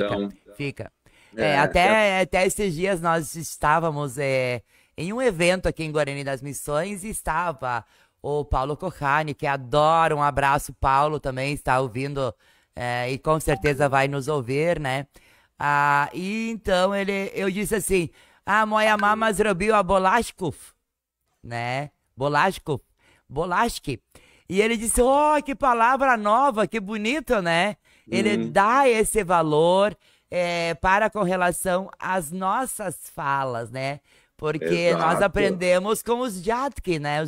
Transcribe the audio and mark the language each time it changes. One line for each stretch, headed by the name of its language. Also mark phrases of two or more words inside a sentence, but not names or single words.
Portuguese: Até esses dias nós estávamos em um evento aqui em Guarani das Missões e estava o Paulo Kohane, que adora, um abraço, Paulo, também está ouvindo e com certeza vai nos ouvir, né? E então eu disse assim,
Polish: moja mama zrobiła bolashków,
Portuguese: né? Bolashki. E ele disse, que palavra nova, que bonito, né? Ele dá esse valor para com relação às nossas falas, né? Porque nós aprendemos com os Jatki, né?